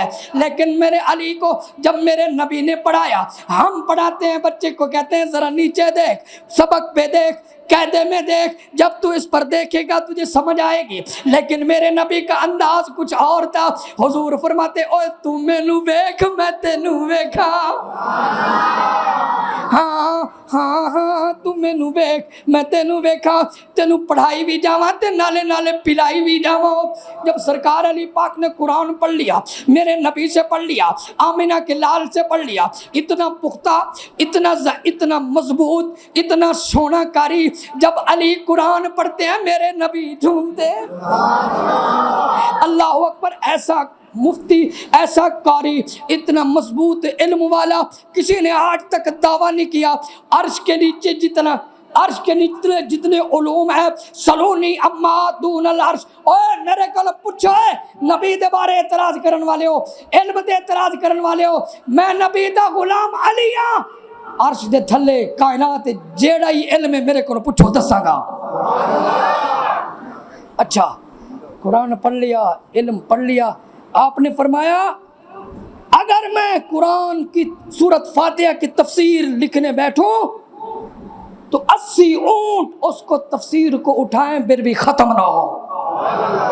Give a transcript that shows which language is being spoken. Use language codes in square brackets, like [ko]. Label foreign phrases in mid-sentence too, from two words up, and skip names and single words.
[ur] لیکن میرے علی کو جب میرے نبی نے پڑھایا، ہم پڑھاتے ہیں بچے کو، کہتے ہیں ذرا نیچے دیکھ، سبق پہ دیکھ، قاعدے میں دیکھ، جب تو اس پر دیکھے گا تجھے سمجھ آئے گی۔ لیکن میرے نبی کا انداز کچھ اور تھا۔ [pa] حضور فرماتے، اوے تو مینوں ویکھ میں تینوں ویکھا، ہاں ہاں ہاں تو مینوں ویکھ میں تینوں ویکھا، تینوں پڑھائی بھی جاواں تے نالے نالے پلائی بھی جاواں۔ [ur] جب سرکار علی پاک نے قرآن پڑھ لیا، میرے نبی سے پڑھ لیا، آمنہ کے لال سے پڑھ لیا، اتنا پختہ، اتنا مضبوط، اتنا سونا کاری، جب علی قرآن پڑھتے ہیں میرے نبی جھومتے ہیں۔ [ar] اللہ اکبر! [ur] ایسا مفتی، ایسا قاری، اتنا مضبوط علم والا کسی نے آج تک دعویٰ نہیں کیا۔ عرش کے نیچے جتنے علوم ہیں، [ar] سلونی اما دون العرش، [pa] اوے میرے کول پوچھو، نبی دے بارے اعتراض کرن والے ہو، علم دے اعتراض کرن والے ہو، میں نبی دا غلام علی ہاں۔ عرش دے تھلے کائنات جیڑا ہی علم ہے میرے کو پوچھو دساں گا۔ [ur] اچھا، قرآن پڑھ لیا، علم پڑھ لیا، آپ نے فرمایا اگر میں قرآن کی سورۃ فاتحہ کی تفسیر لکھنے بیٹھوں تو 80 اونٹ اس کو تفسیر کو اٹھائیں پھر بھی ختم نہ ہو۔